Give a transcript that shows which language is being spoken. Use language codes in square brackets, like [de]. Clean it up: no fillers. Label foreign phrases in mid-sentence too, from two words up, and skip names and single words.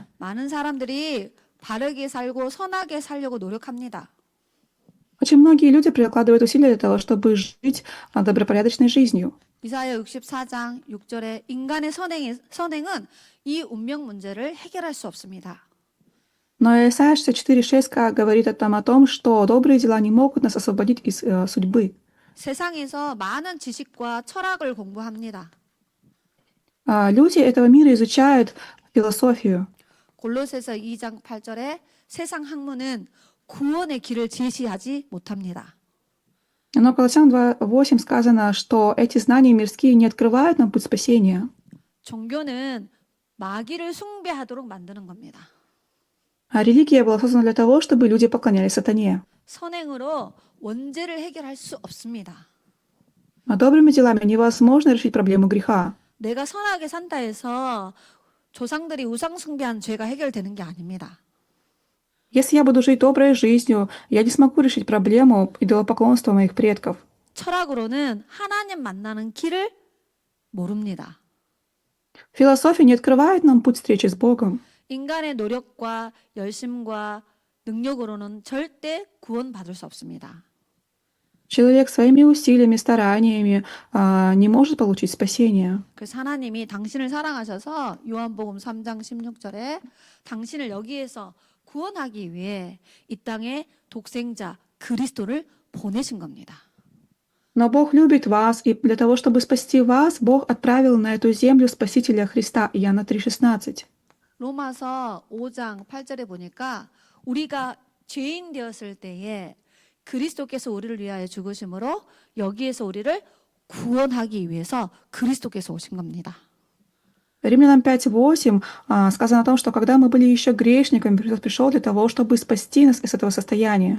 [ko] 많은 사람들이 바르게 살고 선하게 살려고 노력합니다. [ru] Очень многие люди прикладывают усилия для того, чтобы жить добропорядочной жизнью. [ko] 이사야 64장 6절에 인간의 선행은 이 운명 문제를 해결할 수 없습니다. [ru] Но Исайя 64:6 говорит о том, что добрые дела не могут нас освободить из судьбы. [ko] 세상에서 많은 지식과 철학을 공부합니다. [ru] Люди этого мира изучают философию. [ko] 골로새서 2장 8절에 세상 학문은 구원의 길을 제시하지 못합니다. [ru] Но Колоссянам 2:8 сказано, что эти знания мирские не открывают нам путь спасения. [ko] 종교는 마귀를 숭배하도록 만드는 겁니다. [ru] Религия была создана для того, чтобы люди поклонялись сатане. [ko] 선행으로 원죄를 해결할 수 없습니다. [ru] Добрыми делами невозможно решить проблему греха. [ko] 내가 선하게 산다 해서 조상들이 우상 숭배한 죄가 해결되는 게 아닙니다. [ru] Если я буду жить доброй жизнью, я не смогу решить проблему идолопоклонства моих предков. [ko] 철학으로는 하나님 만나는 길을 모릅니다. [ru] Философия не открывает нам путь встречи с Богом. [ko] 인간의 노력과 열심과 능력으로는 절대 구원받을 수 없습니다. [ru] Человек своими усилиями, стараниями не может получить спасение. [ko] 그래서 하나님이 당신을 사랑하셔서 요한복음 3장 16절에 당신을 여기에서 구원하기 위해 이 땅에 독생자 그리스도를 보내신 겁니다. [ru] Но Бог любит вас, и для того, чтобы спасти вас, Бог отправил на эту землю Спасителя Христа. Иоанна 3,16. [ko] 로마서 5장 8절에 보니까 우리가 죄인 되었을 때에 그리스도께서 우리를 위하여 죽으심으로 여기에서 우리를 구원하기 위해서 그리스도께서 오신 겁니다. [ru] Римлянам 5:8 сказано о том, что когда мы были еще грешниками, Христос пришел для того, чтобы спасти нас из этого состояния.